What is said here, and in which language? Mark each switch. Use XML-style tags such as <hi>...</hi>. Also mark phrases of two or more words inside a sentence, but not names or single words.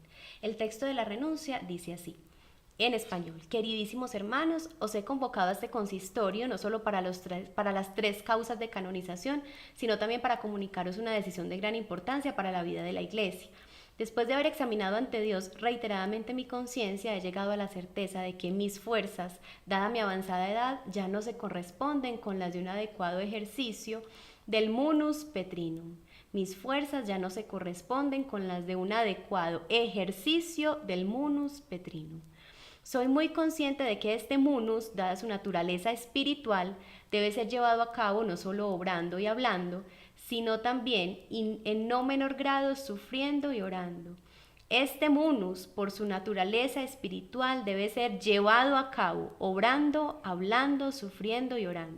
<es>El texto de la renuncia dice así: en español: queridísimos hermanos, os he convocado a este consistorio no solo para las 3 causas de canonización, sino también para comunicaros una decisión de gran importancia para la vida de la Iglesia. Después de haber examinado ante Dios reiteradamente mi conciencia, he llegado a la certeza de que mis fuerzas, dada mi avanzada edad, ya no se corresponden con las de un adecuado ejercicio del</es> <la>munus petrinum.</la> <es>Mis fuerzas ya no se corresponden con las de un adecuado ejercicio del</es> <la>munus petrinum.</la> <es>Soy muy consciente de que este munus, dada su naturaleza espiritual, debe ser llevado a cabo no solo obrando y hablando, sino también, en no menor grado, sufriendo y orando. Este munus, por su naturaleza espiritual, debe ser llevado a cabo, obrando, hablando, sufriendo y orando.</es>